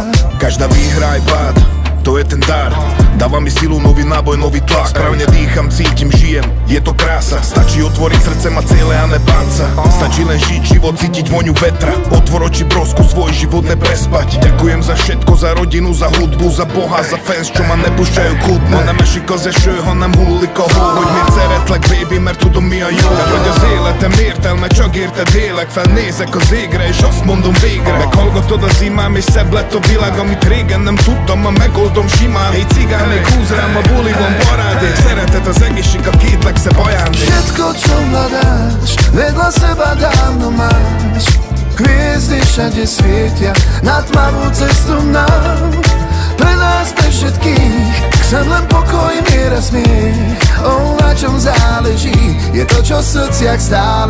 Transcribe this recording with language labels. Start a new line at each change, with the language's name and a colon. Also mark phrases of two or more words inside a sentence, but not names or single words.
Slovak: Každá výhra aj pád, to je ten dar. Dáva mi silu, nový náboj, nový tlak. Správne dýcham, cítim, žijem, je to krása. Stačí otvoriť srdce, mať ciele a nebáť sa. Stačí len žiť život, cítiť voňu vetra. Otvor oči, brosku, svoj život neprespať. Ďakujem za všetko, za rodinu, za hudbu, za Boha, za fans, čo ma nepúšťajú kúdne.
Hungarian: On nem esik az eső, hanem hullik a hó. Hogy miért szeretlek, baby, mert tudom mi a jó. De vagy az életem értelme, csak érted élek. Felnézek az égre, és azt mondom végre. Meghallgatod az imám, és szebb lett a világ, amit régen nem tudtam, ma megoldom simán. Hey cigán, még húz rám a buliban parádék. Szeretet az egészség, a két legszebb ajándék.
Slovak: Všetko, čo hľadáš, vedľa seba dávno máš. Hviezdy všade svietia na tmavú cestu nám. Pre nás, pre všetkých, chcem len pokoj, mier a smiech. Na čom záleží, je to, čo v srdciach stále